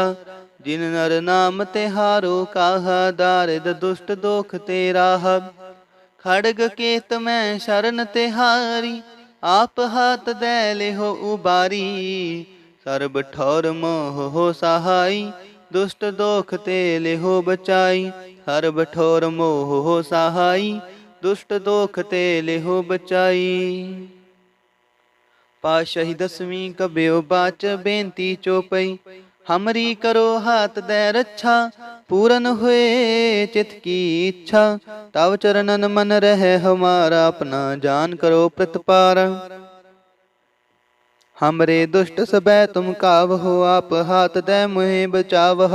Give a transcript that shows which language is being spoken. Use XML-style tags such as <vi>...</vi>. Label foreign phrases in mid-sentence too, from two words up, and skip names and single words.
<bra>जिन नर नाम तिहारो काहा, दारिद दुष्ट दोख ते राह। खड़ग केत मैं शरण तिहारी, आप हाथ दे लेहो उबारी। सर्ब ठौर मोह हो सहाई, दुष्ट दोख ते लेहो बचाई। सरब ठोर मोह सहाई, दुशट दोख ते लिहो बचाई।</bra> <pa>ਪਾਤਸ਼ਾਹੀ ਦਸਵੀਂ ਕਬਿਓ ਬਾਚ ਬੇਨਤੀ ਚੋਪਈ,</pa> <bra>हमरी करो हाथ दे रक्षा, पूरन हुए चित की इच्छा। तव चरणन मन रहे हमारा, अपना जान करो प्रतिपार। हमरे दुष्ट सबै तुम कावहो, आप हाथ दे मुहे बचावह।</bra>